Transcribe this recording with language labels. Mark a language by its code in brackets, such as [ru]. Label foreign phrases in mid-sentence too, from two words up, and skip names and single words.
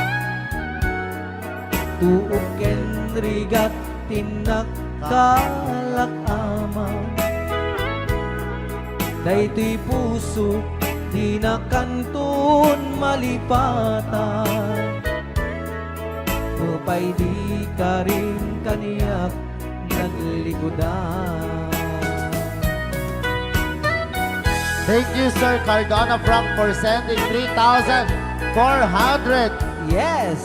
[ilo] Tuok ken rigat tinakkalak amang. Daytoy puso di nakantun malipatan. Upay di ka rin kaniyak naglikodan. [en] Thank you, Sir Cardona Frank, for sending 3,400 Yes!